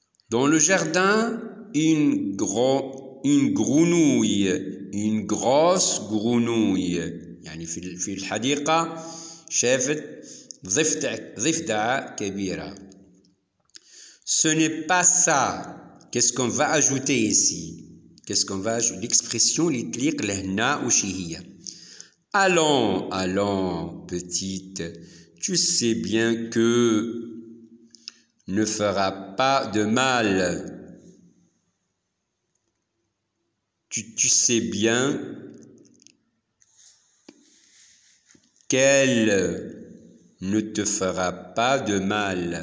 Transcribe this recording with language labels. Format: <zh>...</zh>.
<fr>Dans le jardin, une grenouille, une grosse grenouille.</fr> <ar>يعني في الحديقة شافت ضفدعة كبيرة.</ar> <fr>Ce n'est pas ça. Qu'est-ce qu'on va ajouter ici? Qu'est-ce qu'on va ajouter?</fr> <ar>L'expression اللي تليق لهنا وش هي؟ Allons, petite.</ar> <fr>Tu sais bien que ne fera pas de mal. Tu sais bien qu'elle ne te fera pas de mal.</fr>